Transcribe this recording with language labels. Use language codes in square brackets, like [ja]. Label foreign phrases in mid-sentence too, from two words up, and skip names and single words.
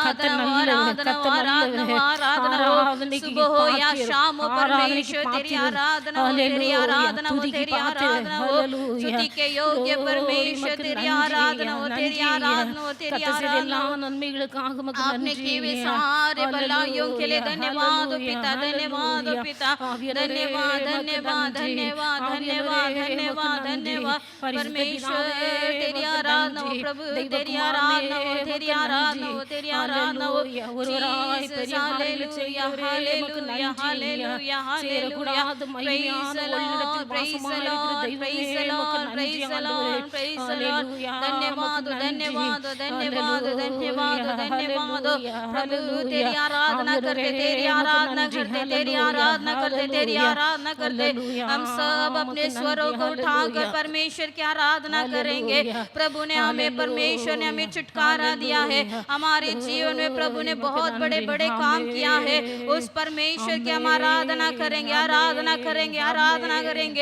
[hi] आराधना हो, आराधना हो, आराधना हो, सुबह हो या शाम हो परमेश्वर तेरी आराधना हो, तेरी आराधना हो, तेरी आराधना हो, स्तुति के योग्य परमेश्वर तेरी आराधना हो, तेरी आराधना हो, तेरी आराधना हो। [ta] நன்மைகளுக்காக உமக்கு [hi] आपने [ta] நன்றி [hi] किए हुए सारे भलाइयों के लिए धन्यवाद हो पिता, धन्यवाद हो पिता, धन्यवाद धन्यवाद धन्यवाद धन्यवाद धन्यवाद धन्यवाद परमेश्वर तेरी आराधना हो, प्रभु तेरी आराधना हो, तेरी आराधना हो, तेरी आराधना हो। जीसस हालेलुया हालेलुया हालेलुया हालेलुया [en] praise the Lord praise the Lord praise the Lord praise the Lord praise the Lord [hi] धन्यवाद धन्यवाद धन्यवाद धन्यवाद धन्यवाद प्रभु तेरी आराधना करते तेरी आराधना करते तेरी आराधना करते तेरी आराधना करते हम सब अपने स्वरों को उठाकर परमेश्वर की आराधना करेंगे। प्रभु ने हमें परमेश्वर ने हमें छुटकारा दिया है, हमारे जीवन में प्रभु ने बहुत बड़े बड़े काम किया है, उस परमेश्वर की हम आराधना करेंगे आराधना करेंगे आराधना करेंगे।